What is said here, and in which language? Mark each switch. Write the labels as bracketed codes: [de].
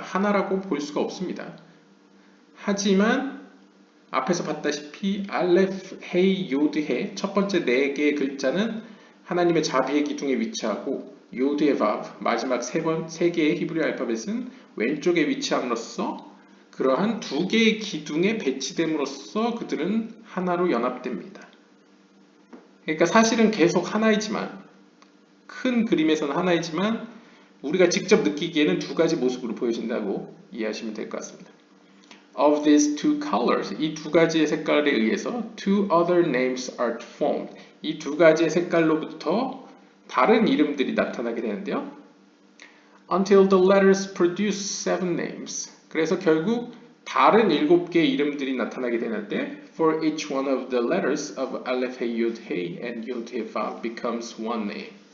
[ko] 하나라고 볼 수가 없습니다. 하지만 앞에서 봤다시피 알레프, 헤이, 요드, 해 첫 번째 4개의 글자는 하나님의 자비의 기둥에 위치하고 요드의 바브 마지막 3개의 히브리 알파벳은 왼쪽에 위치함으로써 그러한 2개의 기둥에 배치됨으로써 그들은 하나로 연합됩니다. 그러니까 사실은 계속 하나이지만 큰 그림에서는 하나이지만 우리가 직접 느끼기에는 2가지 모습으로 보여진다고 이해하시면 될 것 같습니다. [en] Of these two colors, [ko] 이 2가지의 색깔에 의해서 [en] two other names are formed. [ko] 이 2가지의 색깔로부터 다른 이름들이 나타나게 되는데요. [en] Until the letters produce 7 names. [ko] 그래서 결국 다른 7개의 이름들이 나타나게 되는데 [en] For each one of the letters of Aleph, Hey, Yud, Hey and Yud, Hey, Vav becomes one name.